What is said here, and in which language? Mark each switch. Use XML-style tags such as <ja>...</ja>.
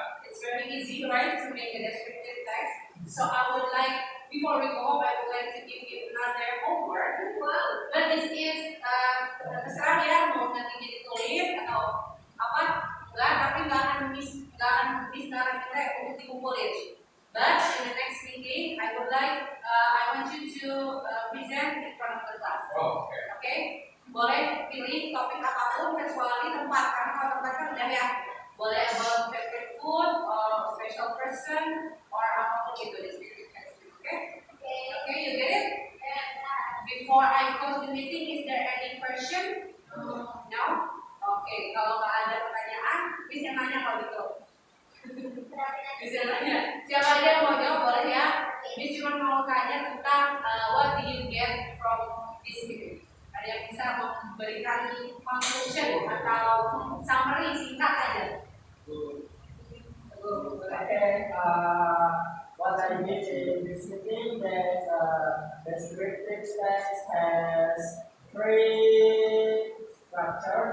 <en>It's very easy, right, to make a descriptive text. So I would like, before we go, I would like to give you another homework. But this is</en> <id>terserah ya mau nanti ditulis atau apa, enggak, tapi nggak akan sekarang kita untuk dikumpulin.</id> <en>But in the next meeting, I would like, I want you to present in front of the class.</en> <id>Oh, oke.</id> <en>Okay?</en> <id>Boleh pilih topik apapun kecuali tempat, karena kalau tempat kan udah ya. Boleh</id> <en>about favorite food, or special person, or</en> <id>apapun itu di sini.</id> <en>Okay? Okay, you get it? Before I close the meeting, is there any question? No?</en> <id>Okay, kalau nggak ada pertanyaan, bisa nanya kalau gitu. Bisa nanya. Siapa aja yang mau jawab boleh ya. Ini cuma mau tanya tentang</id> <en>what did you get from this meeting.</en> <id>Ada yang bisa memberikan conclusion atau summary singkat aja.</id> <en>Okay, what I did in this meeting is descriptive text has three structures.</en>